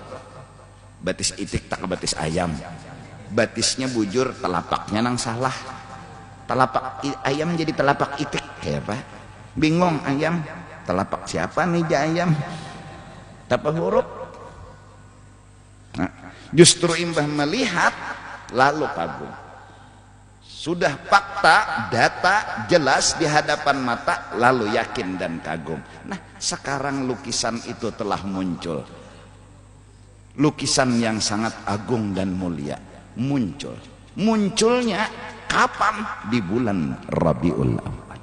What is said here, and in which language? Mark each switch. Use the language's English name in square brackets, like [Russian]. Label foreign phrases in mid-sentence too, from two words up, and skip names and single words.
[Banjar] Batis itik tak batis ayam, batisnya bujur, telapaknya nang salah. [Indonesian] Telapak ayam jadi telapak itik kayak apa? Bingung ayam, telapak siapa nih ayam? Tapa huruf. [Banjar] Nah, justru imbah melihat lalu kagum. [Indonesian] Sudah fakta, data jelas di hadapan mata, lalu yakin dan kagum. Nah, sekarang lukisan itu telah muncul. Lukisan yang sangat agung dan mulia muncul. Munculnya kapan? Di bulan Rabiul Awal.